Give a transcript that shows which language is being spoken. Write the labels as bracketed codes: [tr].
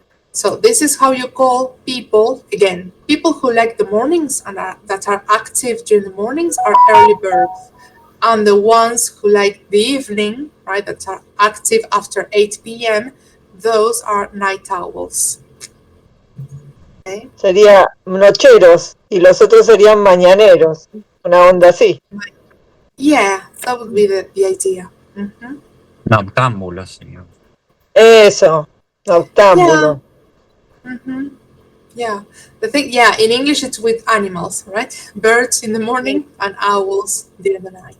[en] So this is how you call people, again, people who like the mornings and that are active during the mornings are early birds. And the ones who like the evening, right, that are active after 8 p.m., those are night owls. Okay? [es] Sería nocheros y los otros serían mañaneros. Una onda así. [en] Yeah, that would be the idea. Mhm. [es] Noctámbulos, señor. Eso. [en] Yeah. [es] Noctámbulo. Mm-hmm. Yeah. [en] The thing, yeah, in English it's with animals, right? Birds in the morning and owls during the night.